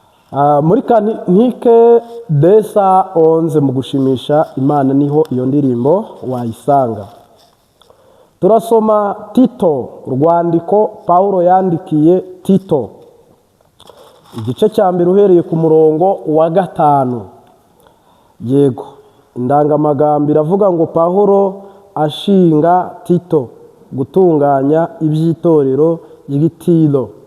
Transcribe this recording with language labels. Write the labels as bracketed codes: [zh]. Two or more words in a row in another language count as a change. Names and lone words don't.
[rw] Ah, muri Kantike deux cent onze, mu gushimisha Imana, niho iyo ndirimbo wayisanga. Turasoma Tito, urwandiko Pawulo yandikiye Tito. Igice cya mbere uhereye ku murongo wa gatanu. Yego, indangamagambo iravuga ngo, "Pawulo ashinga Tito gutunganya iby'itorero ry'i Tiro."